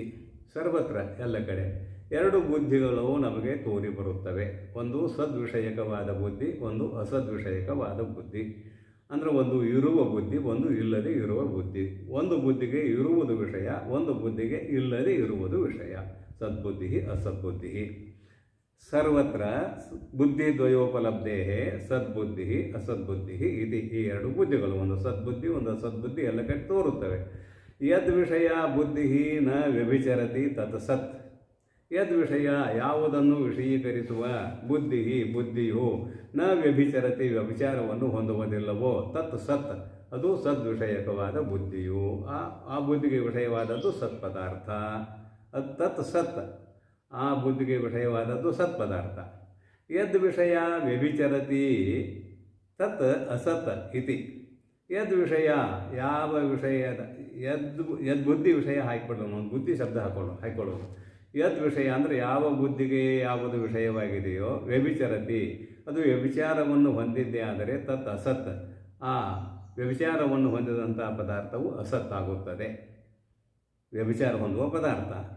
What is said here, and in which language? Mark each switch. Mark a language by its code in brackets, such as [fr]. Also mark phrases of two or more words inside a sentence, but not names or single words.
[kn] ಸರ್ವತ್ರ ಎಲ್ಲ ಕಡೆ 2 ಬುದ್ಧಿಗಳು ನಮಗೆ ತೋರಿ ಬರುತ್ತವೆ. ಒಂದು ಸದ್ವಿಷಯಕವಾದ ಬುದ್ಧಿ, ಒಂದು ಅಸದ್ವಿಷಯಕವಾದ ಬುದ್ಧಿ. ಅಂದರೆ ಒಂದು ಇರುವ ಬುದ್ಧಿ, ಒಂದು ಇಲ್ಲದೆ ಇರುವ ಬುದ್ಧಿ. ಒಂದು ಬುದ್ಧಿಗೆ ಇರುವುದು ವಿಷಯ, ಒಂದು ಬುದ್ಧಿಗೆ ಇಲ್ಲದೆ ಇರುವುದು ವಿಷಯ. ಸದ್ಬುದ್ಧಿ ಅಸದ್ಬುದ್ಧಿ. [sa] ಸರ್ವತ್ರ ಬುದ್ಧಿದ್ವಯೋಪಲಬ್ಧೇ [kn] ಸದ್ಬುದ್ಧಿ ಅಸದ್ಬುದ್ಧಿ ಇದೆ. ಈ 2 ಬುದ್ಧಿಗಳು, ಒಂದು ಸದ್ಬುದ್ಧಿ ಒಂದು ಅಸದ್ಬುದ್ಧಿ ಎಲ್ಲ ಕಡೆ ತೋರುತ್ತವೆ. [sa] ಯದ್ ವಿಷಯ ಬುದ್ಧಿ ನ ವ್ಯಭಿಚರತಿ ತತ್ ಸತ್. ಯದ್ ವಿಷಯ [kn] ಯಾವುದನ್ನು ವಿಷಯೀಕರಿಸುವ ಬುದ್ಧಿಯು [sa] ನ ವ್ಯಭಿಚರತಿ [kn] ವ್ಯಭಿಚಾರವನ್ನು ಹೊಂದುವುದಿಲ್ಲವೋ [sa] ತತ್ ಸತ್, [kn] ಅದು ಸದ್ವಿಷಯಕವಾದ ಬುದ್ಧಿಯು. ಆ ಬುದ್ಧಿಗೆ ವಿಷಯವಾದದ್ದು ಸತ್ಪದಾರ್ಥ. ಅದು [sa] ತತ್ ಸತ್, [kn] ಆ ಬುದ್ಧಿಗೆ ವಿಷಯವಾದದ್ದು ಸತ್ಪದಾರ್ಥ. [sa] ಯದ್ ವಿಷಯ ವ್ಯಭಿಚರತಿ ತತ್ ಅಸತ್ ಇತಿ. ಯದ್ ವಿಷಯ [kn] ಯಾವ ವಿಷಯದ [sa] ಯದ್ ಬುದ್ಧಿ [kn] ವಿಷಯ ಹಾಕಿಕೊಳ್ಳೋಣ, ಒಂದು ಬುದ್ಧಿ ಶಬ್ದ ಹಾಕೊಳ್ಳೋದು. [sa] ಯದ್ ವಿಷಯ [kn] ಅಂದರೆ ಯಾವ ಬುದ್ಧಿಗೆ ಯಾವುದು ವಿಷಯವಾಗಿದೆಯೋ, ವ್ಯಭಿಚರತಿ ಅದು ವ್ಯಭಿಚಾರವನ್ನು ಹೊಂದಿದ್ದೇ ಆದರೆ [sa] ತತ್ ಅಸತ್, [kn] ಆ ವ್ಯಭಿಚಾರವನ್ನು ಹೊಂದಿದಂಥ ಪದಾರ್ಥವು ಅಸತ್ತಾಗುತ್ತದೆ, ವ್ಯಭಿಚಾರ ಹೊಂದುವ ಪದಾರ್ಥ.